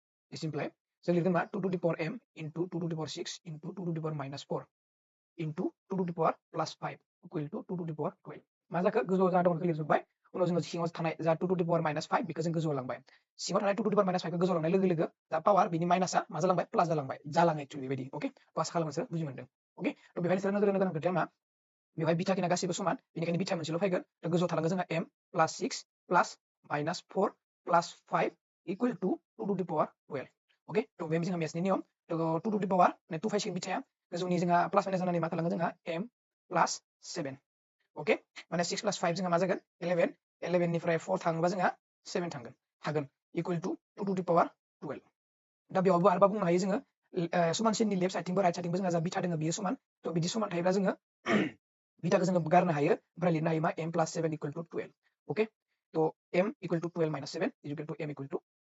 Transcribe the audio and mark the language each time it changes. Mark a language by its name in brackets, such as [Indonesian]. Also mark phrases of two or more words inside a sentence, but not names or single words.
[English] This imply [Bodo] जों लिरगोन मा [English] 2 to the power m into 2 to the power 6 into 2 to the power minus 4 into 2 to the power plus 5 equal to 2 to the power 12 [Bodo] मा जाखो गोजौआव जा दं बेखौ लिरजोब्बाय उनाव जोङो सिङाव थानाय जा [English] 2 to the power minus 5 बेखौ [Bodo] जों गोजौआव लांबाय सिङाव थानाय [English] 2 to the power minus 5 [Bodo] खौ गोजौआव लांनाय लोगो लोगो जा पावार बिनि माइनासआ मा जालांबाय प्लास जालांबाय जालाङो एक्चुअली बेबायदि ओके पास खालामनोसो बुजि मोनदों ओके थ' बेवहाय नोंसोर नोजोर होनो गोनां खोथाया मा बेवहाय बिथा खिना गासैबो समान बेनिखायनो बिथा मोनसेल' फैगोन थ' गोजौआव थालांगोन जोंहा [English] m plus 6 plus minus 4 plus 5 equal to 2 to the power 12 [Bodo] ओके थ' बे जोंहा मेथ्सनि नियम थ' [English] 2 to the power 2 [Bodo] फैसिगोन बिथाया गोजौनि जोंहा प्लास माइनास जानानै मा थालांगोन जोंहा [English] m plus 7 [Bodo] ओके माने [English] 6 plus 5 [Bodo] जोंहा मा जागोन 11 11 निफ्राय 4 थाङोबा जोंहा 7 थांगोन हागोन [English] equal to 2 to the power 12 [Bodo] दा बेयावबो आरोबा बुंनो हायो जोङो समानसिननि लेफ्ट साइडथिंबो राइट साइडथिंबो जोंहा जा बिथा दङ बियो समान थ' बिदि समान थायोब्ला जोङो बिथाखौ जोङो गारनो हायो ओमफ्राय लिरनो हायो मा [English] m plus 7 equal to 12 [Bodo] ओके थ' [English] m equal to 12 minus 7 is equal to [Bodo] m equal to